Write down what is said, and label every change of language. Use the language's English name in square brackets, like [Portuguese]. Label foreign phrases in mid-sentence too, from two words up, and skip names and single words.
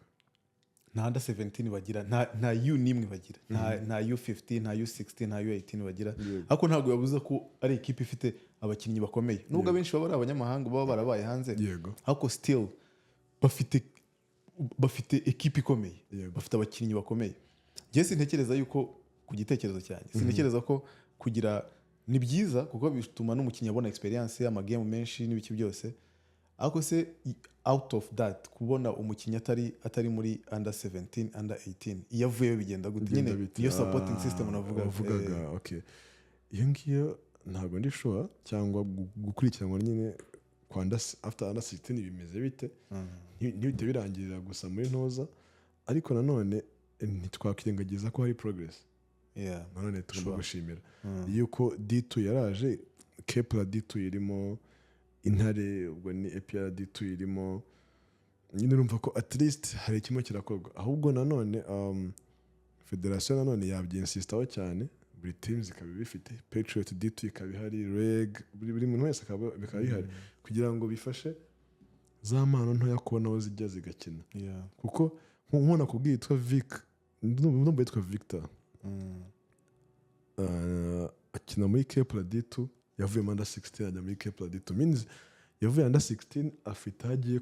[Kinyarwanda] nta under 17 bagira nta U nimwe bagira nta U15 nta U16 nta U18 bagira ariko ntabwo yabuza ko ari ikipe ifite abakinnyi bakomeye nubwo benshi baba ari abanyamahanga baba barabaye hanze yego ariko still bafite bafite ekipe ikomeye, Yego. bafite abakinnyi bakomeye. Njye sintekereza yuko ku gitekerezo cyanjye sintekereza ko kugira ni byiza kuko bituma n'umukinnyi abona experience amagame menshi n'ibiki byose, ariko se [English] out of that [Kinyarwanda] kubona umukinnyi atari muri under 17 under 18 iyo avuyeyo bigenda gute? Nyine iyo supporting system navugaga. Okay, iyo ngiyo ntabwo ndi sure cyangwa gukurikiranwa nyine kwa after under 16 bimeze bite, ntibite birangirira gusa muri ntoza, ariko nanone ntitwakwirengagiza ko hari progress. Nanone tugomba gushimira yuko D2 yaraje, Kepler D2 irimo, Intare ubwo ni APR D2 irimo, nyine urumva ko [English] at least [Kinyarwanda] hari kimwe kirakorwa. Ahubwo nanone federation nanone yabyinsistaho cyane, buri teams ikaba bifite, Patriot D2 ikaba ihari, Reg, buri muntu wese akaba bihari kugira ngo bifashe za mpano ntoya kubona aho zijya zigakina. Kuko nkubona kubwiye yitwa Vic, ndumva yitwa Victor, akina muri Kepler D2, yavuye under 16 ajya muri Kepler D2, means yavuye under 16 afite hagiye